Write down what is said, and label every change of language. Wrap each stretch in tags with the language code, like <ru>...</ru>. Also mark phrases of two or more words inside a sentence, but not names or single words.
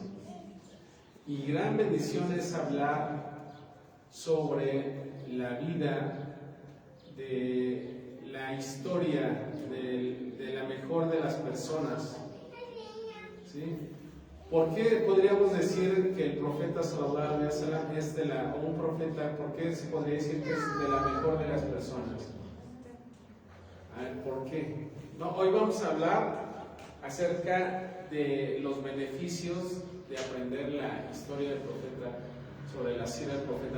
<es>Y gran bendición es hablar sobre la vida, de la historia, de la mejor de las personas. ¿Sí? ¿Por qué podríamos decir que el profeta</es> <ar>صلى الله عليه وسلم</ar> <es>es un profeta? ¿Por qué se podría decir que es de la mejor de las personas? A ver, ¿por qué? No, hoy vamos a hablar acerca de los beneficios de aprender la historia del profeta, sobre la sira del profeta.</es>